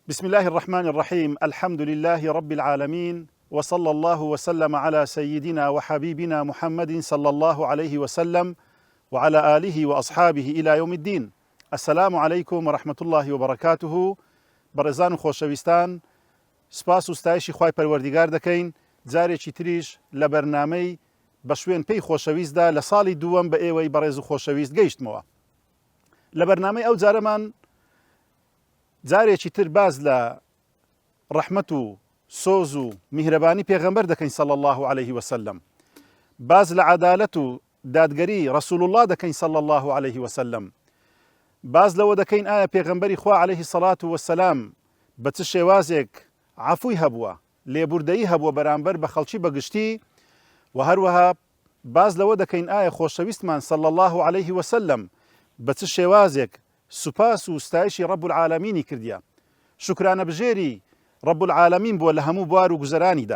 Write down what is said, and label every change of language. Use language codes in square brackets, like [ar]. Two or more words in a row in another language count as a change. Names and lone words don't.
[ar] بسم الله الرحمن الرحيم. الحمد لله رب العالمين، وصلى الله وسلم على سيدنا وحبيبنا محمد صلى الله عليه وسلم وعلى آله وأصحابه إلى يوم الدين. السلام عليكم ورحمة الله وبركاته. [ckb] بەڕێزان و خۆشەویستان، سپاس و ستایشی خوای پەروەردیگار دەکەین جارێکی تریش لە بەرنامەی بە شوێن پێی خۆشەویستدا لە ساڵی دووەم بە ئێوەی بەڕێز و خۆشەویست گەیشتمەوە. لە بەرنامەی ئەو جارەمان جارێکی تر باز لە ڕەحمەت و سۆز و میهرەبانی پێغەمبەر دەکەین [ar] صلی الله عليه وسلم، [ckb] باز لە عەدالەت و دادگەری ڕەسوول الله دەکەین [ar] صلی الله عليه وسلم، [ckb] باز لەوە دەکەین ئایا پێغەمبەری خوا [ar] عليه الصلاة والسلام [ckb] بە چ شێوازێک عەفووی هەبووە، لێبوردەیی هەبووە بەرامبەر بە خەڵکی بەگشتی، و هەروەها باز لەوە دەکەین ئایا خۆشەویستمان [ar] صلی الله عليه وسلم [ckb] بە چ شێوازێک سوپاس و ستایشی [ar] رب العالمینی [ckb] کردیە، شکرانە بژێری [ar] رب العالمین [ckb] بووە لە هەموو بوار و گوزەرانیدا.